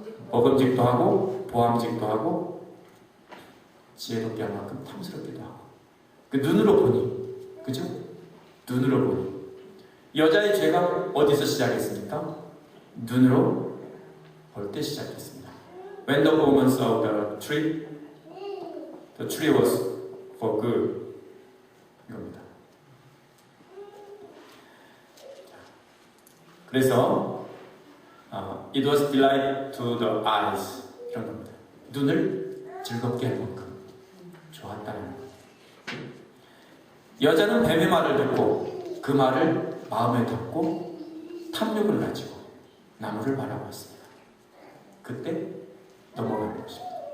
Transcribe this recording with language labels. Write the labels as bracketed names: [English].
[Korean] 먹음직도 하고 보암직도 하고 지혜롭게 할 만큼 탐스럽기도 하고 그 눈으로 보니, 그죠? 눈으로 보니 여자의 죄가 어디서 시작했습니까? 눈으로 볼 때 시작했습니다. [English] When the woman saw the tree was for good. [Korean] 이겁니다. 그래서 [English] it was delight to the eyes [Korean] 이런 겁니다. 눈을 즐겁게 할 만큼 좋았다는 것. 여자는 뱀의 말을 듣고 그 말을 마음에 담고 탐욕을 가지고 나무를 바라봤습니다. 그때 넘어가는 것입니다.